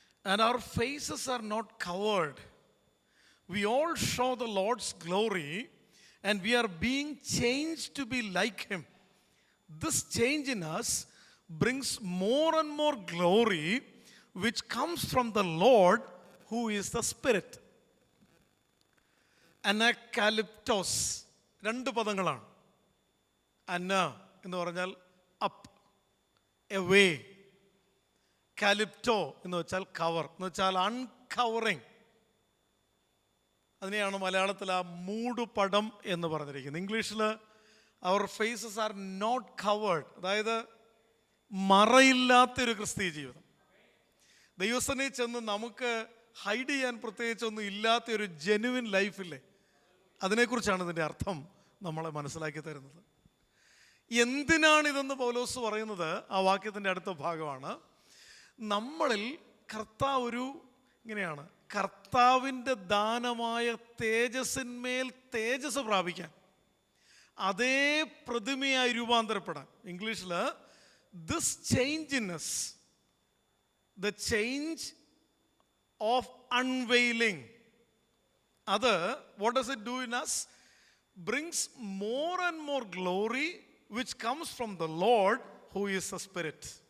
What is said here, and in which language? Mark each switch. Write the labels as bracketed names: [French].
[English] And our faces are not covered. We all show the Lord's glory, and we are being changed to be like Him. This change in us brings more and more glory, which comes from the Lord, who is the Spirit. [Malayalam] Anakaliptos 2 പദങ്ങളാണ്. അന്ന എന്ന് പറഞ്ഞാൽ up, away. കാലിപ്റ്റോ എന്ന് വെച്ചാൽ cover, എന്ന് വെച്ചാൽ അൺകവറിങ്. അതിനെയാണ് മലയാളത്തിൽ ആ മൂടുപടം എന്ന് പറഞ്ഞിരിക്കുന്നത്. ഇംഗ്ലീഷിൽ അവർ [English] faces are not covered, [Malayalam] അതായത് മറയില്ലാത്തൊരു ക്രിസ്തീയ ജീവിതം. ദൈവസനയിൽ ചെന്ന് നമുക്ക് ഹൈഡ് ചെയ്യാൻ പ്രത്യേകിച്ചൊന്നും ഇല്ലാത്തൊരു ജെനുവിൻ ലൈഫില്ലേ, അതിനെക്കുറിച്ചാണ് ഇതിൻ്റെ അർത്ഥം നമ്മളെ മനസ്സിലാക്കി തരുന്നത്. എന്തിനാണിതെന്ന് പൗലോസ് പറയുന്നത് ആ വാക്യത്തിൻ്റെ അടുത്ത ഭാഗമാണ്. നമ്മളിൽ കർത്താവ് ഇങ്ങനെയാണ് കർത്താവിൻ്റെ ദാനമായ തേജസ്സിന്മേൽ തേജസ് പ്രാപിക്കാൻ, അതേ പ്രതിമയായി രൂപാന്തരപ്പെടാൻ. ഇംഗ്ലീഷിൽ [English] this change in us, the change of unveiling, [Malayalam] അത് [English] what does it do in us? Brings more and more glory which comes from the Lord who is the Spirit.